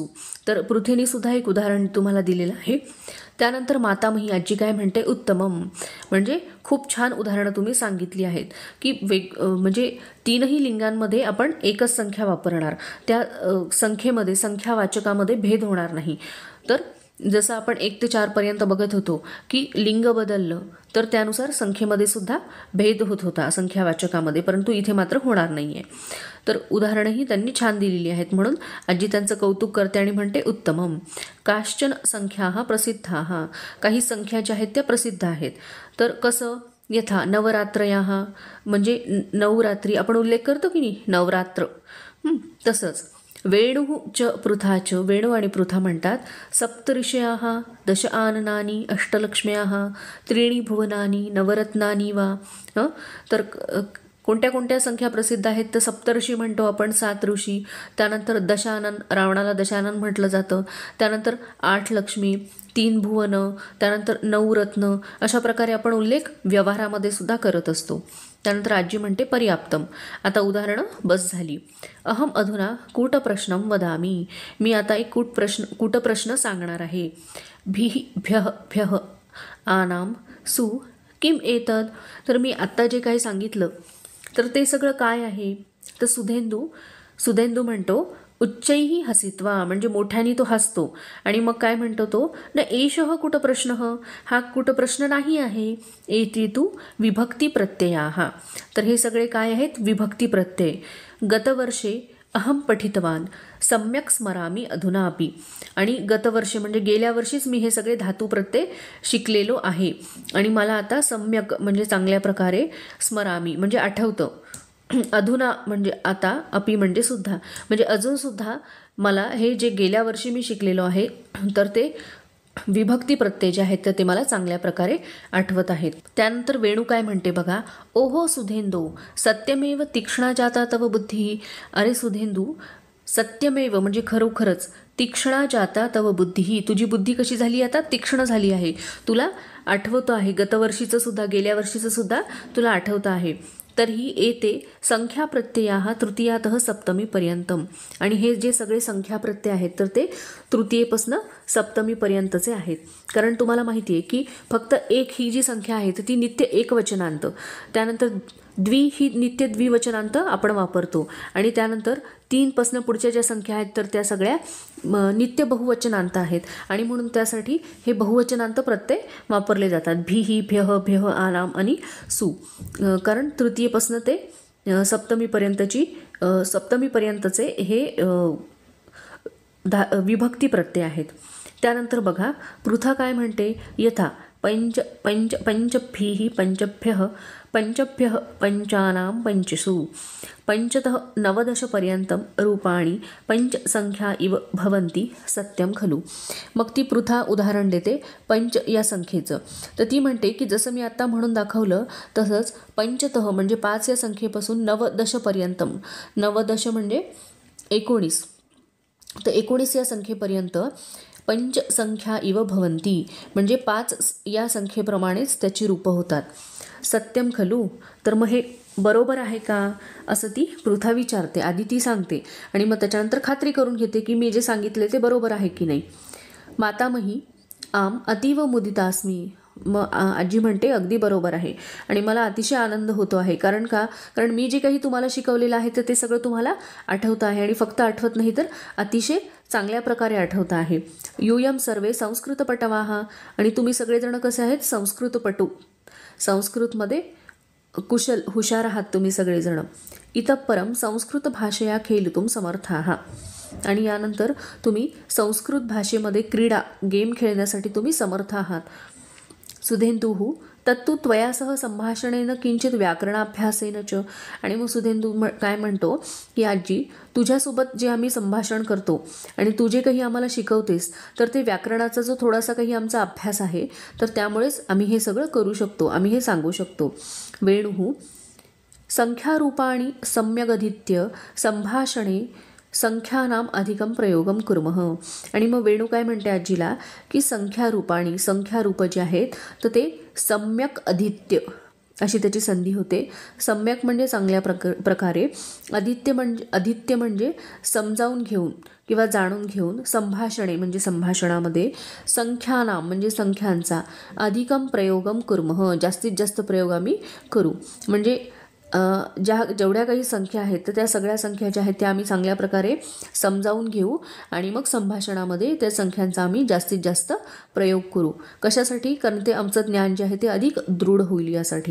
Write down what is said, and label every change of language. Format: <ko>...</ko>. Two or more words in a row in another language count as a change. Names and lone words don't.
<mr>तर पृथेने सुद्धा एक उदाहरण तुम्हाला दिलेलं आहे. त्यानंतर मातामही आजी काय म्हणते उत्तमम म्हणजे खूप छान उदाहरणं तुम्ही सांगितली आहेत की म्हणजे 3ही लिंगांमध्ये आपण एकच संख्या वापरणार, त्या संख्येमध्ये संख्यावाचकामध्ये भेद होणार नाही. तर जसं आपण 1 ते 4 पर्यंत बघत होतो की लिंग बदललं तर त्यानुसार संख्येमध्ये सुद्धा भेद होत होता संख्यावाचकामध्ये, परंतु इथे मात्र होणार नाही आहे. तर उदाहरणंही त्यांनी छान दिलेली आहेत म्हणून आजी त्यांचं कौतुक करते आणि म्हणते उत्तमम.</mr> <sa>काश्चन संख्याः प्रसिद्धाः.</sa> <mr>काही संख्या ज्या आहेत त्या प्रसिद्ध आहेत. तर कसं</mr> <sa>यथा नवरात्रयाः</sa> <mr>म्हणजे नवरात्री आपण उल्लेख करतो की नाही, नवरात्र.</mr> <sa>तसंच वेणू च पृथाच.</sa> <mr>वेणू आणि पृथा म्हणतात</mr> <sa>सप्तऋषयाः दश आननानी अष्टलक्ष्म्याः त्रीणी भुवनानी नवरत्नानी वा.</sa> <mr>तर कोणत्या संख्या प्रसिद्ध आहेत तर सप्तऋषी म्हणतो आपण, 7 ऋषी, त्यानंतर दशानन, रावणाला दशानन म्हटलं जातं, त्यानंतर 8 लक्ष्मी, 3 भुवन, त्यानंतर 9 रत्न, अशा प्रकारे आपण उल्लेख व्यवहारामध्ये सुद्धा करत असतो. त्यानंतर आजी म्हणते पर्याप्तम. आता उदाहरणं बस झाली.</mr> <sa>अहम अधुना कूटप्रश्नं वदामी.</sa> <mr>मी आता एक कूटप्रश्न सांगणार आहे.</mr> <sa>भ्यः आनाम सु किम एतद.</sa> <mr>तर मी आत्ता जे काही सांगितलं तर ते सगळं काय आहे. तर सुधेंदू म्हणतो</mr> <sa>उच्चैः हसित्वा</sa> <mr>म्हणजे मोठ्याने तो हसतो. आणि मग काय म्हणतो तो</mr> <sa>न एषः कूटप्रश्नः.</sa> <mr>हा कूटप्रश्न नाही आहे.</mr> <sa>एति तु विभक्ती प्रत्ययाः.</sa> <mr>तर हे सगळे काय आहेत विभक्ती प्रत्यय.</mr> <sa>गतवर्षे अहम पठितवान सम्यक स्मरामी अधुनापि.</sa> <mr>आणि गतवर्षे म्हणजे गेल्या वर्षीच मी हे सगळे धातू प्रत्यय शिकलेलो आहे आणि मला आता सम्यक म्हणजे चांगल्या प्रकारे, स्मरामी म्हणजे आठवतं, अधुना म्हणजे आता, अपि म्हणजे सुद्धा म्हणजे अजून सुद्धा मला हे जे गेल्या वर्षी मी शिकलेलो आहे तर ते विभक्ती प्रत्यय जे आहेत तर ते मला चांगल्या प्रकारे आठवत आहेत. त्यानंतर वेणू काय म्हणते बघा.</mr> <sa>ओहो सुधेंदो सत्यमेव तीक्ष्णा जाता तव बुद्धी.</sa> <mr>अरे सुधेंदू सत्यमेव म्हणजे खरोखरच,</mr> <sa>तीक्ष्णा जाता तव बुद्धी,</sa> <mr>तुझी बुद्धी कशी झाली आता तीक्ष्ण झाली आहे. तुला आठवतं आहे गतवर्षीचं सुद्धा, गेल्या वर्षीचं सुद्धा तुला आठवतं आहे.</mr> <sa>तर्हि एते संख्या प्रत्ययाः तृतीयातः सप्तमीपर्यंतम.</sa> <mr>आणि हे जे सगळे संख्या प्रत्यय आहेत तर ते तृतीयेपासून सप्तमीपर्यंतचे आहेत. कारण तुम्हाला माहिती आहे की फक्त एक ही जी संख्या आहे तर ती नित्य एकवचनांत, त्यानंतर द्वि ही नित्य द्विवचनांत आपण वापरतो, आणि त्यानंतर 3 पासून पुढच्या ज्या संख्या आहेत तर त्या सगळ्या नित्य बहुवचनांत आहेत. आणि म्हणून त्यासाठी हे बहुवचनांत प्रत्यय वापरले जातात. भीही, भ्यः, भ्यः, आनाम आणि सु. कारण तृतीयेपासून ते सप्तमीपर्यंतचे हे विभक्ती प्रत्यय आहेत. त्यानंतर बघा पृथा काय म्हणते,</mr> <sa>यथा पंचभ्यः पंचभ्यः पंचानां पंचसु पंचतः नवदशपर्यंतं रूपाणि पंचसंख्या इव भवन्ति सत्यम खलु.</sa> <mr>मग ती पृथा उदाहरण देते पंच या संख्येचं. तर ती म्हणते की जसं मी आता म्हणून दाखवलं तसंच पंचतः म्हणजे 5 या संख्येपासून नवदशपर्यंतम, नवदश म्हणजे 19, तर 19 या संख्येपर्यंत</mr> <sa>पंचसंख्या इव भवन्ति</sa> <mr>म्हणजे 5 या संख्येप्रमाणेच त्याची रूपं होतात.</mr> <sa>सत्यम खलु.</sa> <mr>तर मग हे बरोबर आहे का असं ती पृथा विचारते. आधी ती सांगते आणि मग त्याच्यानंतर खात्री करून घेते की मी जे सांगितले ते बरोबर आहे की नाही.</mr> <sa>मातामही आम अतीव मुदितास्मी.</sa> <mr>मग आजी म्हणते अगदी बरोबर आहे आणि मला अतिशय आनंद होतो आहे. कारण मी जे काही तुम्हाला शिकवलेलं आहे तर ते सगळं तुम्हाला आठवतं आहे, आणि फक्त आठवत नाही तर अतिशय चांगल्या प्रकारे आठवतं आहे.</mr> <sa>यूयम सर्वे संस्कृतपटवाः.</sa> <mr>आणि तुम्ही सगळेजण कसे आहेत, संस्कृतपटू, संस्कृतमध्ये कुशल हुशार आहात तुम्ही सगळेजण.</mr> <sa>इतः परम संस्कृत भाषया खेलितुं समर्थाः.</sa> <mr>आणि यानंतर तुम्ही संस्कृत भाषेमध्ये क्रीडा गेम खेळण्यासाठी तुम्ही समर्थ आहात.</mr> <sa>सुधेंदुः तत्तु त्वया सह संभाषणेन किंचित व्याकरणाभ्यासेन च.</sa> <mr>आणि मग सुधेंदू काय म्हणतो की आजी तुझ्यासोबत जे आम्ही संभाषण करतो आणि तू जे काही आम्हाला शिकवतेस तर ते व्याकरणाचा जो थोडासा काही आमचा अभ्यास आहे तर त्यामुळेच आम्ही हे सगळं करू शकतो, आम्ही हे सांगू शकतो.</mr> <sa>वेणुः संख्यारूपाणि सम्यगधीत्य संभाषणे संख्यानाम अधिकम प्रयोगम कुर्मः.</sa> <mr>आणि मग वेणू काय म्हणते आजीला की संख्यारूपाणी, संख्यारूप जे आहेत तर ते</mr> <sa>सम्यक अधीत्य</sa> <mr>अशी त्याची संधी होते. सम्यक म्हणजे चांगल्या प्रकारे, अधीत्य म्हणजे समजावून घेऊन किंवा जाणून घेऊन, संभाषणे म्हणजे संभाषणामध्ये, संख्यानाम म्हणजे संख्यांचा,</mr> <sa>अधिकम प्रयोगम कुर्मः</sa> <mr>जास्तीत जास्त प्रयोग आम्ही करू. म्हणजे जेवढ्या काही संख्या आहेत तर त्या सगळ्या संख्या ज्या आहेत त्या आम्ही चांगल्या प्रकारे समजावून घेऊ आणि मग संभाषणामध्ये त्या संख्यांचा आम्ही जास्तीत जास्त प्रयोग करू. कशासाठी? कारण ते आमचं ज्ञान जे आहे ते अधिक दृढ होईल यासाठी.</mr>